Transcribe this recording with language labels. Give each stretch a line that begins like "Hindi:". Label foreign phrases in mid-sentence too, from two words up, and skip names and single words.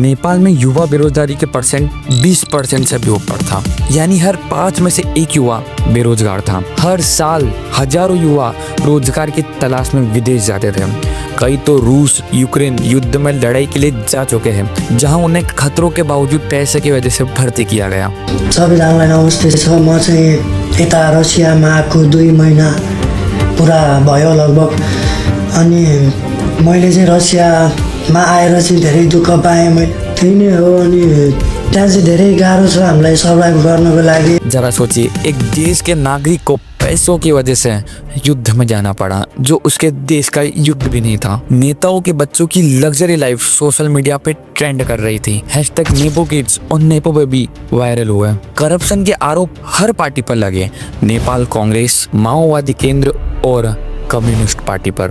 Hindi: नेपाल में युवा बेरोजगारी के परसेंट 20% से भी ऊपर था, यानी हर 5 में से 1 युवा बेरोजगार था। हर साल हजारों युवा रोजगार की तलाश में विदेश जाते थे। कई तो रूस, यूक्रेन युद्ध में लड़ाई के लिए जा चुके हैं, जहां उन्हें खतरों के बावजूद पैसे की वजह से भर्ती किया गया।
Nepali: सबैजनालाई नमस्ते छ। म चाहिँ यता रसियामा आएको 2 महिना पुरा भयो लगभग। अनि मैले चाहिँ रसियामा आएर चाहिँ धेरै दुःख पाएँ। मैले त्यही नै हो। अनि त्यहाँ चाहिँ धेरै गाह्रो छ हामीलाई सर्भाइभ गर्नको लागि।
Hindi: जरा सोचिए, एक देश के नागरिक को पैसों की वजह से युद्ध में जाना पड़ा, जो उसके देश का युद्ध भी नहीं था। नेताओं के बच्चों की
English: luxury life social media
Hindi: पे ट्रेंड कर रही थी।
English: hashtag Nepo kids
Hindi: और
English: Nepo baby
Hindi: वायरल हुए। करप्शन के आरोप हर पार्टी पर लगे, नेपाल कांग्रेस, माओवादी केंद्र और कम्युनिस्ट पार्टी पर।